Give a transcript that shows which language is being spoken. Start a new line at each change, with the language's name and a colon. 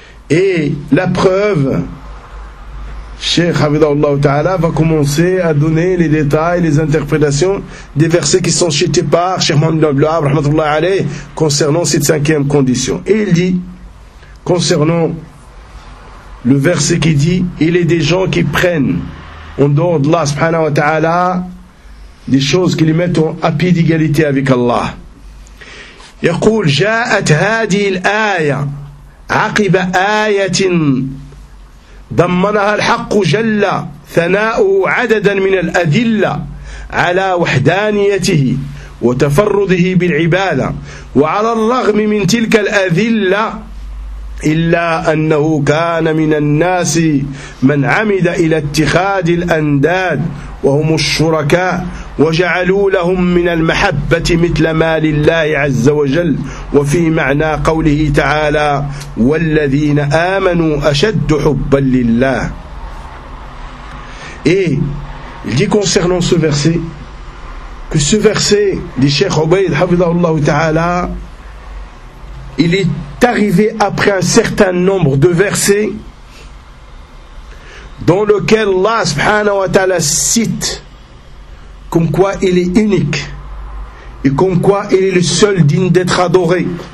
French: Et la preuve, Cheikh Hafidah Allah Ta'ala va commencer à donner les détails, les interprétations des versets qui sont cités par Cheikh Mohamed Abdel Wahhab rahmatullah alayh concernant cette cinquième condition. Et il dit, concernant le verset qui dit, il est des gens qui prennent en dehors d'Allah subhanahu wa ta'ala des choses qui les mettent à pied d'égalité avec Allah.
Arabic: يقول جاءت هذه الآية عقب آية ضمنها الحق جل ثناؤه عددا من الأدلة على وحدانيته وتفرده بالعبادة وعلى الرغم من تلك الأدلة إلا أنه كان من الناس من عمد إلى اتخاذ الأنداد وهم الشركاء وجعلوا لهم من المحبة مثل ما لله عز وجل. وفي معنى قوله تعالى والذين آمنوا أشد حبا لله.
French: Il dit concernant ce verset que ce verset du Cheikh Ubayd حفظه الله تعالى, il est arrivé après un certain nombre de versets dans lequel Allah subhanahu wa ta'ala cite comme quoi il est unique et comme quoi il est le seul digne d'être adoré.